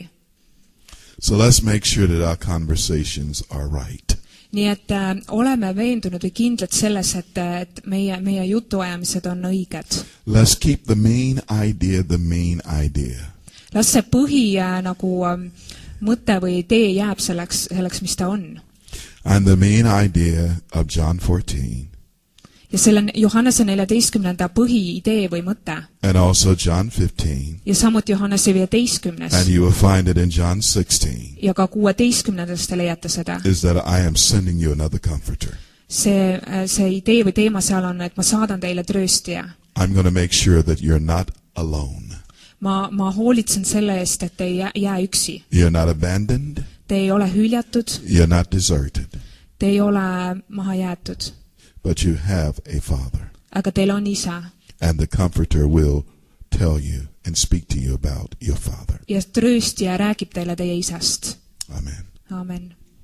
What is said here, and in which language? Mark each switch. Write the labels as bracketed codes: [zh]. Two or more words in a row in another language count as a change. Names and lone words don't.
[en] So let's make sure that our conversations are right. [et] Nii et oleme veendunud või kindlad selles, et meie jutuajamised on õiged. [en] Let's keep the main idea. [et] Las see põhi nagu mõte või idee jääb selleks, mis ta on. [en] And the main idea of John 14 [et] ja selle on Johannese 14. põhiidee või mõte [en] and also John 15, [et] ja samuti Johannese 15. [en] and you will find it in John 16, [et] ja ka 16. te leiate seda. [en] is that I am sending you another comforter. [et] See idee või teema seal on, et ma saadan teile trööstija. [en] I'm going to make sure that you're not alone. [et] Ma hoolitsen selle eest, et te ei jää üksi. [en] You're not abandoned. [et] Te ei ole hüljatud. [en] You're not deserted. [et] Te ei ole maha jäetud. [en] But you have a father. [et] Aga teil on isa. [en] And the comforter will tell you and speak to you about your father. [et] Ja trööstija räägib teile teie isast. [en] Amen. [et] Amen.